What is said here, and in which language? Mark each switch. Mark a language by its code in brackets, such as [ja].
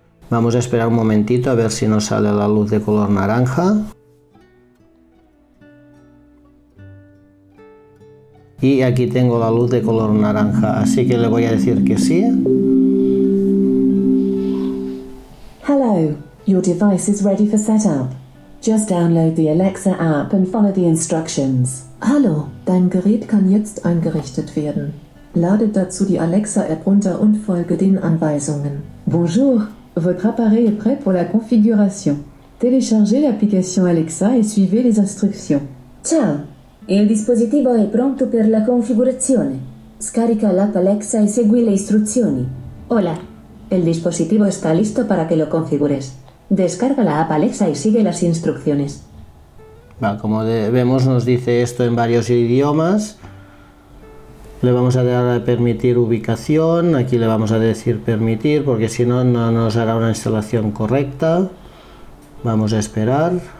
[es] Vamos a esperar un momentito a ver si nos sale la luz de color naranja. Y aquí tengo la luz de color naranja, así que le voy a decir que sí. [en] Hello, your device is ready for setup. Just download the Alexa app and follow the instructions. [de] Hallo, dein Gerät kann jetzt eingerichtet werden. Lade dazu die Alexa-App runter und folge den Anweisungen. [fr] Bonjour, votre appareil est prêt pour la configuration. Téléchargez l'application Alexa et suivez les instructions. [it] Ciao, il dispositivo è pronto per la configurazione. Scarica l'app Alexa e segui le istruzioni. [es] Hola. El dispositivo está listo para que lo configures. Descarga la app Alexa y sigue las instrucciones. Como vemos, nos dice esto en varios idiomas. Le vamos a dar a permitir ubicación. Aquí le vamos a decir permitir, porque si no, no nos hará una instalación correcta. Vamos a esperar.